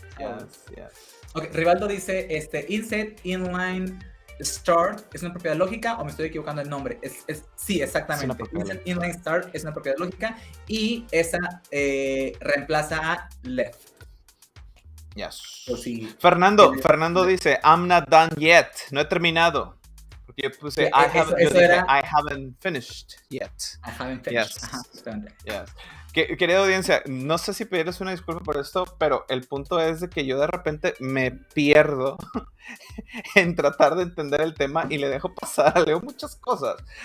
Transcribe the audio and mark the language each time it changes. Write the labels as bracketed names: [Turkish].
[English] Yes. [Spanish] Ok, Rivaldo dice, inset inline start es una propiedad lógica o me estoy equivocando el nombre. Sí, exactamente. Inset inline start es una propiedad lógica y esa reemplaza a left. [English] Yes. [Spanish] O sí, Fernando dice, [English] I'm not done yet. [Spanish] No he terminado. Porque yo puse, [English] I haven't finished yet. I haven't finished. Yes. [Spanish] Ajá, exactamente. [English] Yes. [Spanish] Querida audiencia, no sé si pedirles una disculpa por esto, pero el punto es de que yo de repente me pierdo en tratar de entender el tema y le dejo pasar, leo muchas cosas.